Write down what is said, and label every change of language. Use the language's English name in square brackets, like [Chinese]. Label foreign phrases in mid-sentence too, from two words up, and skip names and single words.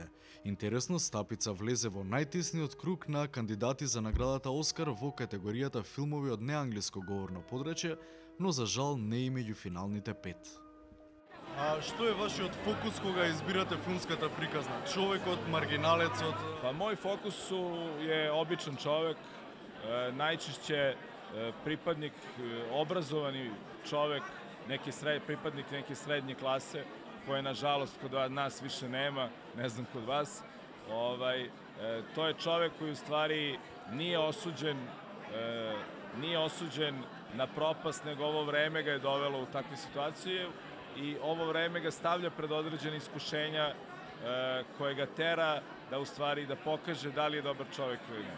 [Macedonian] Интересно, Стапица влезе во најтесниот круг на кандидати за наградата Оскар во категоријата филмови од неанглиско говорно подречје, но за жал не и меѓу финалните 5. А што е вашиот фокус кога избирате филмската приказна? Човекот, маргиналецот? [Serbian] Pa moj fokus je običan čovek, najčešće pripadnik, obrazovani čovek, pripadnik neke srednje klase, koje nažalost kod nas više nema, ne znam kod vas. To je čovek koji u stvari nije osuđen na propast, nego ovo vreme ga je dovelo u takve situacije i ovo vreme ga stavlja pred određene iskušenja koje ga tera da u stvari da pokaže da li je dobar čovek ili ne.